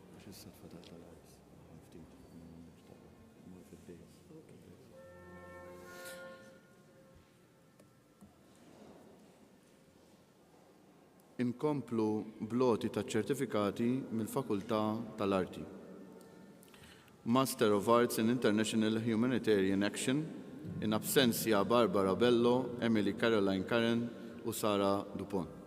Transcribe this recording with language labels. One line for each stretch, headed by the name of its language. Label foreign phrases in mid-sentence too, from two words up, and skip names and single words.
Maltese: Inkomplu bloti ta' ċertifikati mill-Fakultà tal-Arti. Master of Arts in International Humanitarian Action
Latin: in absentia
Maltese: Barbara Bello, Emily Caroline Karen u Sara Dupont.